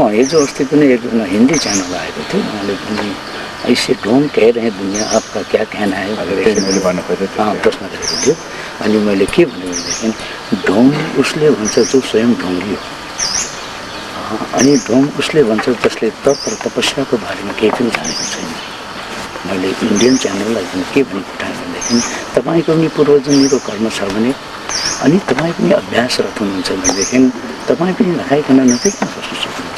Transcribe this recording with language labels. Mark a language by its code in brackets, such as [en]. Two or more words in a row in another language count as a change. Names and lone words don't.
[ne] हिजो अस्ति पनि एक हिन्दी च्यानल आएको थियो उहाँले पनि [hi] ऐसे ढोङ कह रहे दुनिया आपका क्या कहना है [ne] मैले भन्नु खोजेँ प्रश्न गरेको थियो। अनि मैले के भने भनेदेखि ढोङ उसले भन्छ जो स्वयं ढोङ्गी हो अनि ढोङ उसले भन्छ जसले तप र तपस्याको बारेमा केही पनि जानेको छैन। मैले इन्डियन च्यानललाई के भनी पठाएँ भनेदेखि तपाईँको पनि पूर्वजन्मीको कर्म छ भने अनि तपाईँ पनि अभ्यासरत हुनुहुन्छ भनेदेखि तपाईँ पनि नखाइकन नखाइकन बस्न सक्नुहुन्छ।